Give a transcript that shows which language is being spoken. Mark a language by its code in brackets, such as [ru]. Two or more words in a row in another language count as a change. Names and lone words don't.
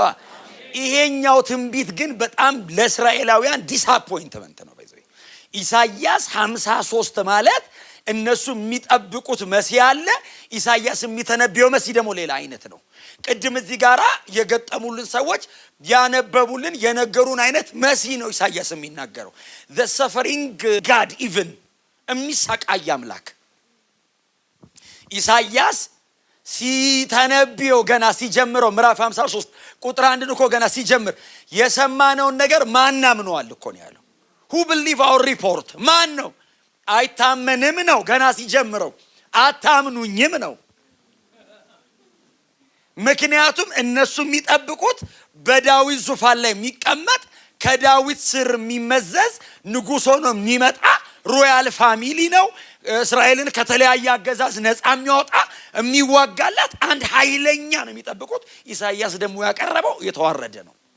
[am] ይሄኛው ትንቢት ግን በጣም ለእስራኤላውያን ዲስአፖይንትመንት ነው። ኢሳይያስ 53 ማለት እነሱ የሚጠብቁት መሲህ አለ። ኢሳይያስ የሚተነብየው መሲህ ደግሞ ሌላ አይነት ነው። ቅድም እዚህ ጋራ የገጠሙልን ሰዎች ያነበቡልን የነገሩን አይነት መሲህ ነው ኢሳይያስ የሚናገረው። [en] the suffering God even [am] የሚሰቃይ አምላክ ኢሳይያስ ሲተነብየው ገና ሲጀምረው ምዕራፍ 53 ቁጥር 1 እኮ ገና ሲጀምር የሰማነውን ነገር ማን አምነዋል እኮ ነው ያለው። [en] who believe our report [am] ማን ነው? አይታመንም ነው ገና ሲጀምረው። አታምኑኝም ነው። ምክንያቱም እነሱ የሚጠብቁት በዳዊት ዙፋን ላይ የሚቀመጥ ከዳዊት ስር የሚመዘዝ ንጉሥ ሆኖ የሚመጣ [en] royal family [am] ነው። እስራኤልን ከተለያየ አገዛዝ ነፃ የሚያወጣ የሚዋጋላት አንድ ኃይለኛ ነው የሚጠብቁት። ኢሳይያስ ደግሞ ያቀረበው የተዋረደ ነው።